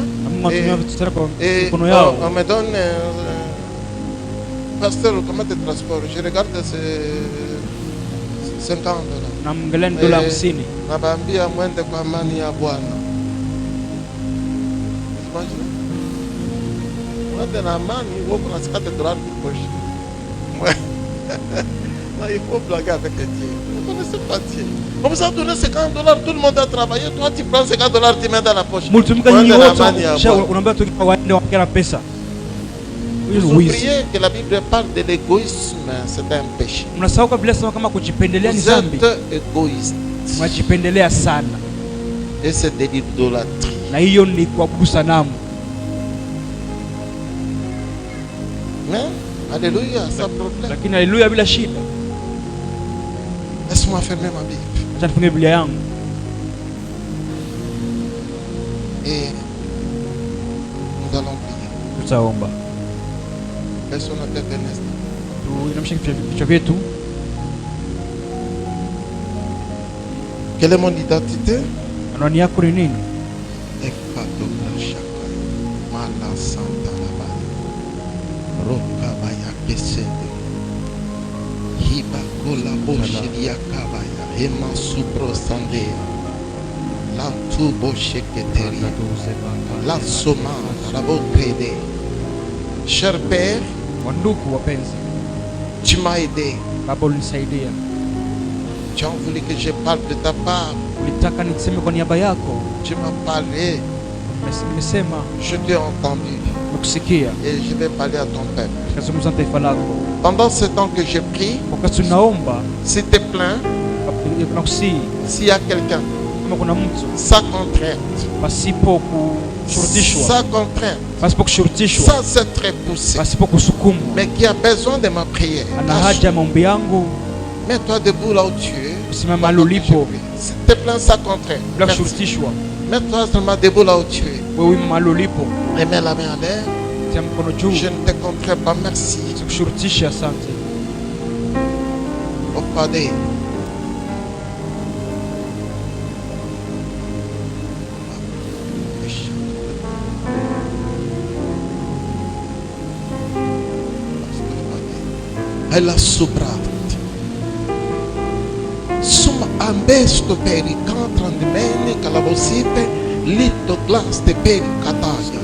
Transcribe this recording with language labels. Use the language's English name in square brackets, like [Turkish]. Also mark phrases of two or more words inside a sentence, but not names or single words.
[French] Et on me donne, pasteur, comment de transport? Je regarde ces 50 $. [Swahili] Namngelea dola 50. Nabaambia mwende kwa amani ya Bwana. Mwende na amani, wako na $50 [French] pour poche. Il faut blaguer avec Dieu. Vous ne connaissez pas Dieu. On vous a donné $50, tout le monde a travaillé. Toi, tu prends $50, tu mets dans la poche. [Swahili] Multumika nyinyi wote, unaambia tu waende wakera pesa. [French] Vous oubliez que la Bible parle de l'égoïsme, c'est un péché. [Swahili] Mnasahau Biblia inasema kama kujipendelea ni [French] Vous [Swahili] dhambi. [French] êtes égoïste. [Swahili] Mnajipendelea sana. [French] Et c'est de l'idolâtrie. [Swahili] Na hiyo ni kuabudu sanamu. [French] Mais, alléluia, sans problème. [Swahili] Lakini haleluya bila shida. [French] Laisse-moi fermer ma Bible. [Swahili] Acha nifunge Biblia yangu. [French] Et nous allons prier. [Swahili] Tutaomba. [French] Laissons notre tête un instant. [Swahili] Tuinamishe vichwa vyetu. [French] Quelle est mon identité? [Swahili] Anwani yako ni nini? Mala Santa Laba Rokabaya Kesede Hiba Kola Boshiria Kabaya Hema Supro Sandea La Tubo Sheketeri La Soma Rabo Krede. [French] Cher Père, [Swahili] Wandugu wapenzi, [French] tu m'as aidé. [Swahili] Baba ulinisaidia. [French] Tu as voulu que je parle de ta part. [Swahili] Ulitaka niseme kwa niaba yako. [French] Tu m'as parlé. [Swahili] Nimesema, [French] Je t'ai entendu. [Swahili] nakusikia. [French] Et je vais parler à ton peuple. [Swahili] Nazungumza na taifa lako. [French] Pendant ce temps que je prie, [Swahili] Wakati tunaomba, [French] s'il te plaît, [Swahili] nakusihi [French] s'il y a quelqu'un, [Swahili] kama kuna mtu [French] sans contrainte, [Swahili] pasipo kushurutishwa, [French] sans contrainte, [Swahili] pasipo kushurutishwa, [French] sans être poussé, [Swahili] pasipo kusukumwa, [French] mais qui a besoin de ma prière, [Swahili] ana haja ya maombi yangu, [French] mets-toi debout là où tu es. [Swahili] usimame mahali ulipo [French] S'il te plaît, sans contrainte. [Swahili] bila [French] Merci. [Swahili] kushurutishwa. [French] Mets-toi seulement debout là où tu es. [Swahili] Wewe mahali ulipo, [French] Et mets la main en l'air. [Swahili] tia mkono juu. [French] Je ne te contrains pas. Merci. [Swahili] Sikushurutishe, asante. Au Padre. Ela sobrate. Suma ambesto per i cantrandimeni calabosipe lito glass de per cataglia.